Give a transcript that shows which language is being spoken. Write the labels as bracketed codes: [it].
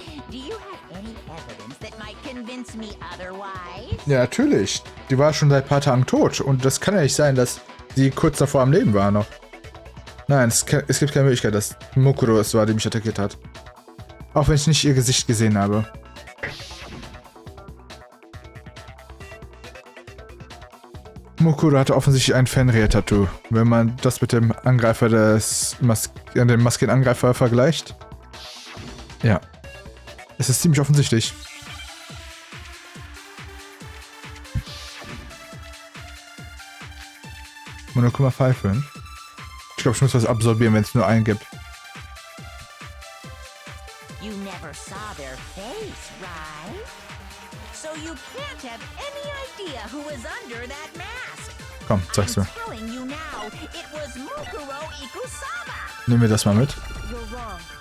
[en] Do you have any evidence that might convince me otherwise? [de] Ja, natürlich. Die war schon seit ein paar Tagen tot. Und das kann ja nicht sein, dass sie kurz davor am Leben war noch. Nein, es gibt keine Möglichkeit, dass Mukuro es war, die mich attackiert hat. Auch wenn ich nicht ihr Gesicht gesehen habe. Mukuro hatte offensichtlich ein Fenrir-Tattoo. Wenn man das mit dem Angreifer dem maskierten Angreifer vergleicht. Ja. Es ist ziemlich offensichtlich. Monokuma pfeifen. Ich glaube, ich muss was absorbieren, wenn es nur einen gibt. [en] You never saw their face, right? So you can't have any idea who was under that mask. [de] Komm, zeig's mir. [en] I'm telling you now, it was Mukuro Ikusaba. [de] Nehmen wir das mal mit. [en] You're wrong.